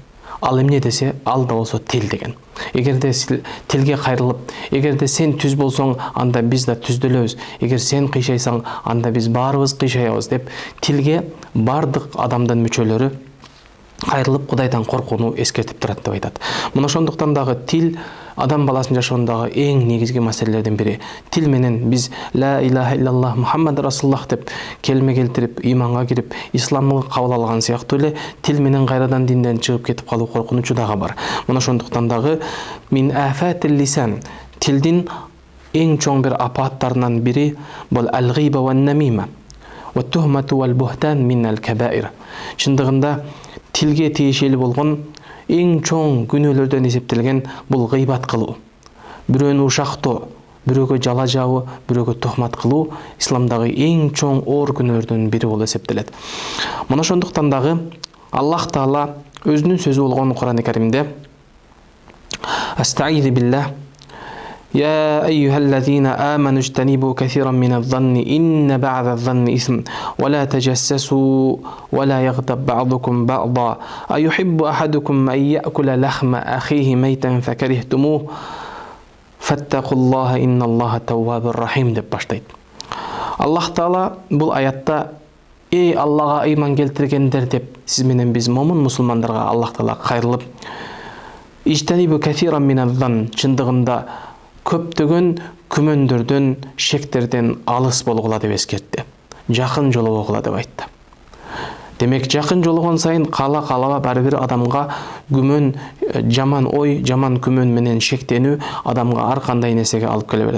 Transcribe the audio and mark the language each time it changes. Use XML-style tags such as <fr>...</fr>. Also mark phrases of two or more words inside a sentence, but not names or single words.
<ky>Ал эмне десе, ал да болсо тил деген. Эгерде тилге кайрылып, эгерде сен түз болсоң, анда биз да түздөлөбүз. Эгер сен кыйшайсаң, анда биз баарыбыз кыйшаябыз деп тилге бардык адамдын мүчөлөрү кайрылып Кудайдан коркууну эскертип турат деп айтат. Мына ошондуктан дагы тил адам баласынын жашоондогу эң негизги маселелердин бири. Тил менен биз</ky> <ar>لا إله إلا الله محمد رسول الله</ar> <ky>деп келме келтирип, иманга кирип, исламды кабыл алган сыяктуу эле тил менен кайрадан динден чыгып кетип калуу коркунучу дагы бар. Мына ошондуктан дагы</ky> <ar>من آفات اللسان,</ar> <ky>тилдин эң чоң бир апааттарынан бири бул</ky> <ar>الغيبة والنميمة والتهمة والبهتان من الكبائر.</ar> <ky>Чындыгында тилге тиешелүү болгон эң чоң күнөөлөрдөн эсептелген бул гыйбат кылуу, бирөөнү ушактоо, бирөөгө жала жабуу, бирөөгө тухмат кылуу исламдагы эң чоң оор күнөөлөрдөн бири болуп эсептелет. Мына ошондуктан дагы Аллах Таала өзүнүн сөзү болгон Кур'ан-ы Каримде</ky> <ar>أستعيذ بالله يا أيها الذين آمنوا اجتنبوا كثيرا من الظن إن بعض الظن إثم ولا تجسسوا ولا يغتب بعضكم بعضا أيحب أحدكم أن يأكل لحم أخيه ميتا فكرهتموه فاتقوا الله إن الله تواب رحيم</ar> <ky>деп баштайт. Аллах Таала бул аятта эй Аллага ыйман келтиргендер деп сиз менен биз момун мусулмандарга Аллах Таала кайрылып</ky> <ar>اجتنبوا كثيرا من الظن,</ar> <ky>чындыгында көптөгөн күмөндөрдөн, шектерден алыс болгула деп эскертти. Жакын жолобогула деп айтты. Демек, жакын жологон сайын кала бар бир адамга күмөн, жаман ой, жаман күмөн менен шектенүү адамга ар кандай нерсеге алып келе берет.</ky>